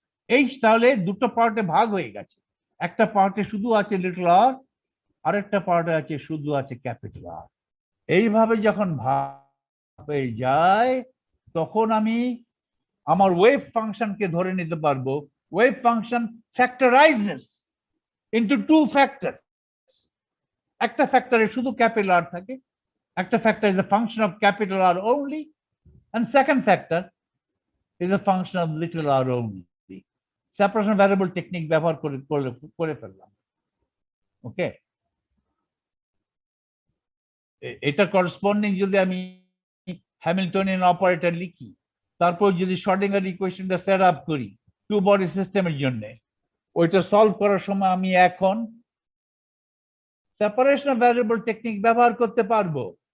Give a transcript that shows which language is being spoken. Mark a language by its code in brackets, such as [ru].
[bn] এই তাহলে দুটো পার্টে ভাগ হয়ে গেছে, একটা পার্টে শুধু আছে লিটল আর, আরেকটা পার্টে আছে শুধু আছে ক্যাপিটাল আর। এইভাবে যখন ভাগ হয়ে যায় তখন আমি আমার ওয়েভ ফাংশনকে ধরে নিতে পারবো। [en] Wave function factorizes into two factor. [bn] একটা ফ্যাক্টরে শুধু ক্যাপিটাল আর থাকে, একটা [en] Factor is a function of capital R only, and second factor is a function of little r only। [bn] Separation variable technique ব্যবহার করে ফেললাম। ওকে, এটা করসপন্ডিং যদি আমি হ্যামিল্টনিয়ান অপারেটর লিখি, তারপর যদি শ্রোডিঙ্গার ইকুয়েশনটা সেট আপ করি টু বডি সিস্টেমের জন্য, ওইটা সলভ করার সময় আমি এখন সেপারেশন ভ্যারিয়েবল টেকনিক ব্যবহার করতে পারবো।